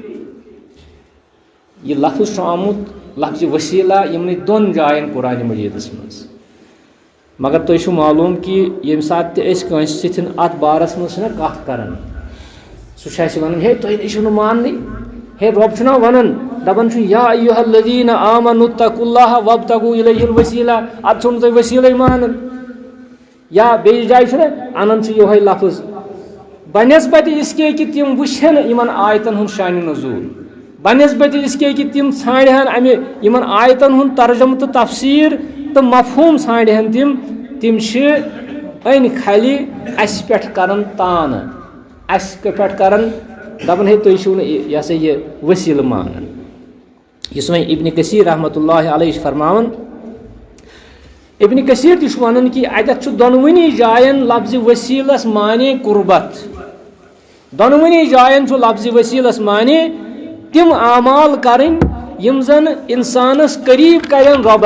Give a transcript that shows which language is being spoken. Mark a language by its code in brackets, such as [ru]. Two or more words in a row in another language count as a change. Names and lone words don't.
[ks] یہِ لفظ چھُ آمُت لفظِ وسیٖلہ یِمنٕے دۄن جاین قرآنِ مجیٖدس منٛز مگر تۄہہِ چھُو معلوٗم کہِ ییٚمہِ ساتہٕ تہِ أسۍ کٲنٛسہِ سۭتۍ اتھ بارس منٛز چھِنہ کتھ کران سُہ چھُ اَسہِ وَنان ہے تُہۍ نَے چھِو نہٕ ماننٕے ہے رۄب چھُنہ وَنان دپان چھُ [ar] یا ایُہا الذیٖنَ آمنوا اتقوا اللّٰہ وابتغوا الیہ الوسیلہ [ks] ادٕ چھُو نہٕ تُہۍ ؤسیٖلٕے مانان یا بیٚیِس جایہِ چھُنہ انان چھُ یِہوے لفظ بنسبتہِ [ur] اس کے [ks] کہِ تِم وٕچھن یِمن آیتن ہُنٛد شانہِ نزوٗل بنسبتہِ [ur] اس کے [ks] کہِ تِم ژھانڈہن امہِ یِمن آیتن ہُنٛد ترجمہٕ تہٕ تفسیٖر تہٕ مفہوٗم ژھانڈہن تِم چھِ أنۍ کھلہِ اَسہِ پٮ۪ٹھ کران تانہٕ اَسہِ پٮ۪ٹھ کران دپان ہے تُہۍ چھِو نہٕ یہِ ہسا یہِ ؤسیٖلہٕ مانان یُس وۄنۍ ابنِ کثیٖر [ar] رحمتہ اللہ علیہ [ks] چھُ فرماوان ابنِ کثیٖر تہِ چھُ وَنان کہِ اَتٮ۪تھ چھُ دۄنوٕنی جاین لفظِ ؤسیٖلس معنے قُربت دۄنوٕنی جاین چھُ لفظِ ؤسیٖلس معنے تِم اعمال کرٕنۍ یِم زن انسانس قریٖب کرن